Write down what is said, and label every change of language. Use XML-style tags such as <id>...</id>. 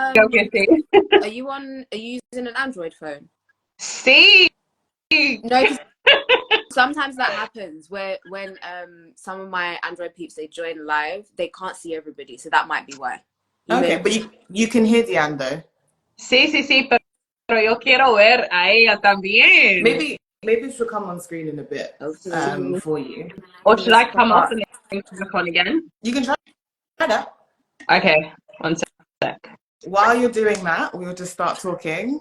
<es>creo que sí.</es> <en>are you using an Android phone?</en> <es>Sí.</es> <en>No, because sometimes that happens where when some of my Android peeps they join live, they can't see everybody, so that might be why. Okay, but you can hear Diane though.</en> <es>Sí, pero yo quiero ver a ella también.</es> <en>Maybe she'll come on screen in a bit for you. Or should I come off and then turn back on again? You can try that. Okay, one sec. While you're doing that, we'll just start talking.</en>